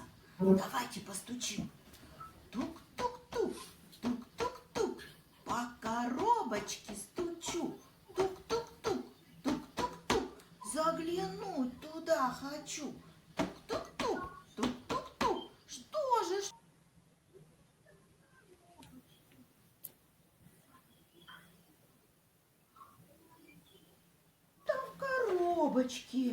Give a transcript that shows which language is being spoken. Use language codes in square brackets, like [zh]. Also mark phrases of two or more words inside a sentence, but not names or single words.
[ru] Давайте постучим. Тук-тук-тук, тук-тук-тук. По коробочке стучу. Тук-тук-тук, тук-тук-тук. Заглянуть туда хочу. Тук-тук-тук, тук-тук-тук. Что же? Там в коробочке.